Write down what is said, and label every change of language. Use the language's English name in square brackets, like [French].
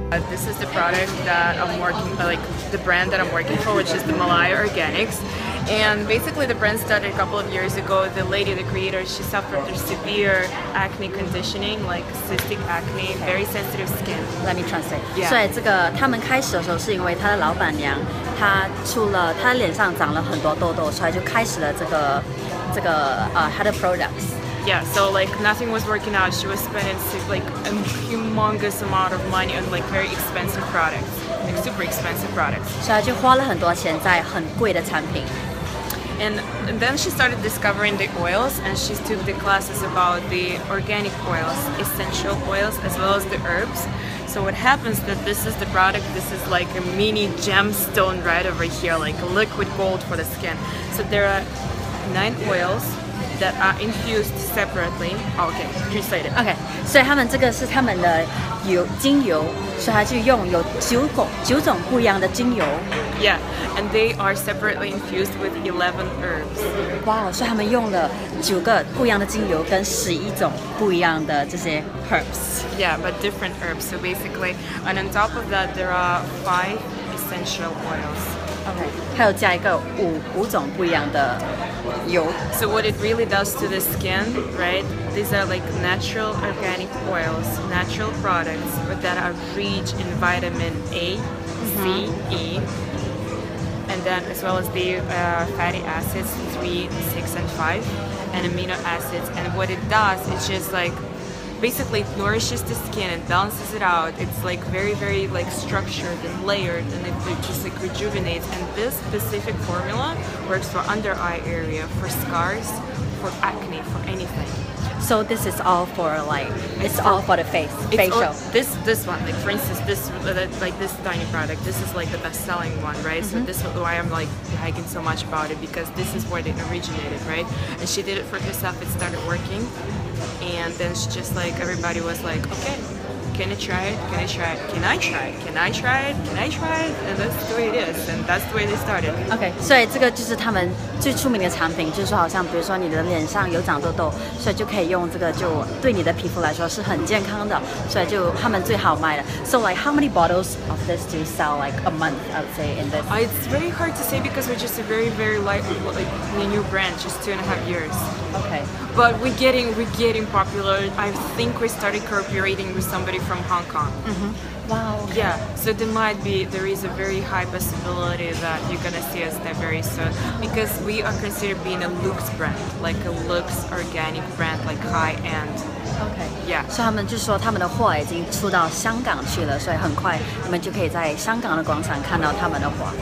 [English] This is the product that I'm working, like the brand that I'm working for, which is the Malaya Organics. And basically the brand started a couple of years ago. The lady, the creator, she suffered from severe acne conditioning, like cystic acne, very sensitive skin. Let me translate. Yeah. [Chinese] 所以这个他们开始的时候是因为他的老板娘，她她脸上长了很多痘痘，所以就开始了她的 [English] products. Yeah, so like nothing was working out. She was spending like a humongous amount of money on like very expensive products, like super expensive products. [Chinese] 所以她就花了很多钱在很贵的产品。 [English] And then she started discovering the oils, and she took the classes about the organic oils, essential oils, as well as the herbs. So what happens that this is the product, this is like a mini gemstone right over here, like liquid gold for the skin. So there are 9 oils that are infused separately. Okay, translate it. [Chinese] OK， 所以他们这个是他们的精油，所以他就用有9种不一样的精油。 [English] Yeah, and they are separately infused with 11 herbs. [Chinese] 哇，所以他们用了9个不一样的精油跟11种不一样的这些 [English] herbs。 Yeah, but different herbs. So basically, and on top of that, there are 5 essential oils. [Chinese] OK， 还有加一个五种不一样的油。 [English] So what it really does to the skin, right? These are like natural organic oils, natural products that are rich in vitamin A, C, E, and then as well as the fatty acids 3, 6, and 5, and amino acids. And what it does, it's just like basically it nourishes the skin and balances it out. It's like very like structured and layered, and it just like rejuvenates. And this specific formula works for under eye area, for scars, for acne, for anything. So this is all for like, it's all for the face, facial. This one, like for instance, this like this tiny product, this is like the best-selling one, right? So this is why I'm like hiking so much about it, because this is where it originated, right? And she did it for herself. It started working, and then she just like everybody was like, okay, can I try it? Can I try it? Can I try it? Can I try it? Can I try it? And that's the way it is, and that's the way they started. [Chinese] OK， 所以这个就是他们最出名的产品，就是说好像比如说你的脸上有长痘痘，所以就可以用这个，就对你的皮肤来说是很健康的，所以就他们最好卖的。 [English] So like how many bottles of this do you sell like a month? I would say in this. It's very hard to say because we're just a very like new brand, just 2.5 years. OK. But we're getting popular. I think we started cooperating with somebody from Hong Kong. Wow. Okay. Yeah, so there is a very high possibility that you're gonna see us there very soon, because we are considered being a luxe brand, like a luxe organic brand, like high end. OK. Yeah. [Chinese] 所以他们就说他们的货已经出到香港去了，所以很快你们就可以在香港的广场看到他们的货。